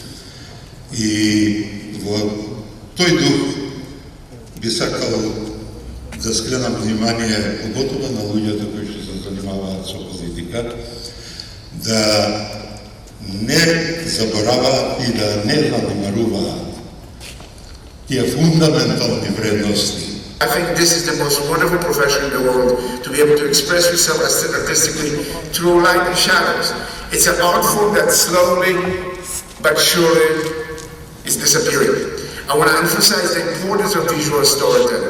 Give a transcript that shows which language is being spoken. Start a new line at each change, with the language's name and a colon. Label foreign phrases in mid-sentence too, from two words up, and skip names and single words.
Macedonian: И во тој дух би сакал да скренам внимание, поготово на луѓето кои што се занимаваат со политика, да не забораваат и да не занемаруваат тие фундаментални вредности.
English: I think this is the most wonderful profession in the world, to be able to express yourself artistically through light and shadows. It's an art form that slowly but surely is disappearing. I want to emphasize the importance of visual storytelling.